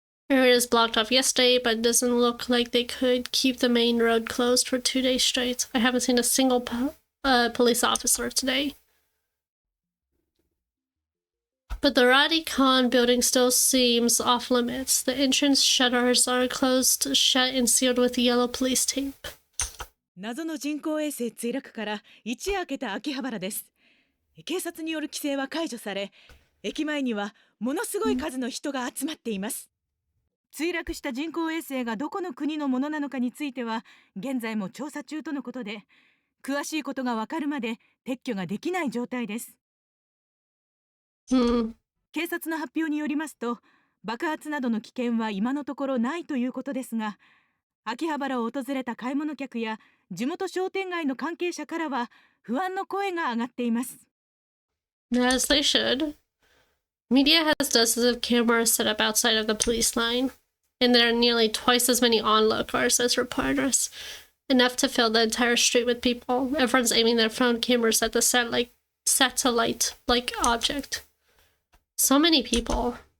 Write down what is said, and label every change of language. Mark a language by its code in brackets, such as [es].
[en] Area is blocked off yesterday, but it doesn't look like they could keep the main road closed for 2 days straight. I haven't seen a single police officer today. But the Radicon building still seems off limits. The entrance shutters are closed shut and sealed with yellow police tape. [ja] 謎の人工衛星墜落から一夜明けた秋葉原です。警察による規制は解除され、駅前にはものすごい数の人が集まっています。墜落した人工衛星がどこの国のものなのかについては現在も調査中とのことで、詳しいことがわかるまで撤去ができない状態です。警察の発表によりますと、爆発などの危険は今のところないということですが、秋葉原を訪れた買い物客や地元商店街の関係者からは不安の声が上がっています。 [en] As they should. Media has dozens of cameras set up outside of the police line, and there are nearly twice as many onlookers as reporters, enough to fill the entire street with people. Everyone's aiming their phone cameras at the satellite-like object. So many people.